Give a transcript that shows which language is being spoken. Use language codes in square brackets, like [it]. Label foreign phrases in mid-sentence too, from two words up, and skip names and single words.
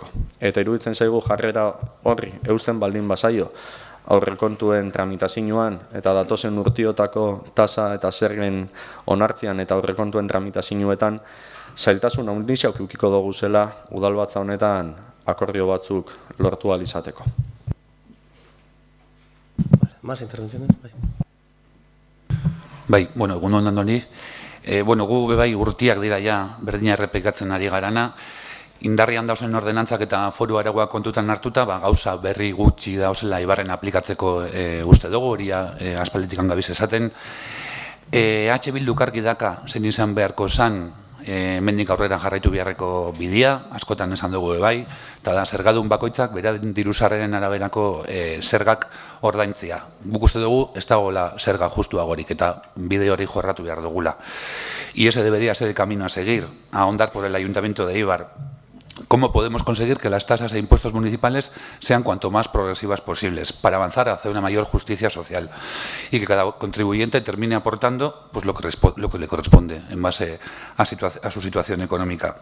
[eu] Eta iruditzen zaigu jarrera horri eusten baldin bazaio aurrekontuen tramitazioan eta datozen urtiotako tasa eta zergen onartzean eta aurrekontuen tramitazioetan zailtasun handia ukiko dugu zela udalbatza honetan akordio batzuk lortu ahal izateko. [es] Más intervenciones? [eu] Egun hon andoni. Gu bebai urtiak dira ja berdina errepikatzen ari garana. Indarrian dauzen ordenantzak eta foru aragoak kontutan hartuta, gauza berri gutxi dauzela Eibarren aplikatzeko uste dugu, hori aspalditik gabiz esaten. Bilduk argi daka zen izan beharko zan, mendik aurrera jarraitu beharreko bidea, askotan esan dugu bai, eta da zergadun bakoitzak bera dirusarreren araberako zergak ordaintzia. Guk uste dugu ez dagoela zerga justuagorik eta bide hori jorratu behar dugula. [es] Y ese debería ser el camino a seguir, a ahondar por el Ayuntamiento de Eibar. ¿Cómo podemos conseguir que las tasas e impuestos municipales sean cuanto más progresivas posibles para avanzar hacia una mayor justicia social y que cada contribuyente termine aportando lo que le corresponde en base a su situación económica?